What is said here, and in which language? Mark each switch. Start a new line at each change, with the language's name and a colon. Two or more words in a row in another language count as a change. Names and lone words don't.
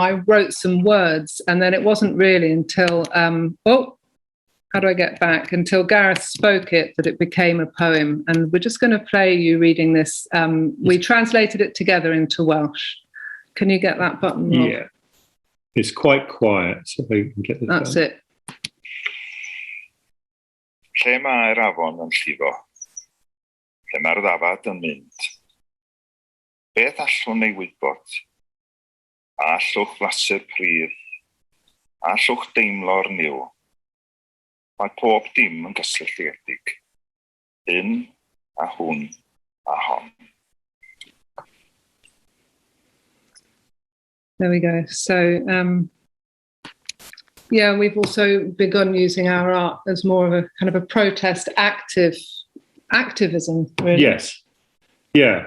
English: I wrote some words, and then it wasn't really until how do I get back? Until Gareth spoke it, that it became a poem. And we're just going to play you reading this. We translated it together into Welsh. Can you get that button, Rob? Yeah. It's quite quiet, so we can get this. That's done. It.
Welsh: Lle mae'r afon yn llifo? Lle mae'r ddafad yn mynd? Beth allwn ei wybod? A allwch flasur prif? A allwch deimlo'r niw? Mae pob dim yn gysylltiedig. Un a hwn a hon.
English: There we go. So, we've also begun using our art as more of a kind of a protest activism, really. Yes. Yeah.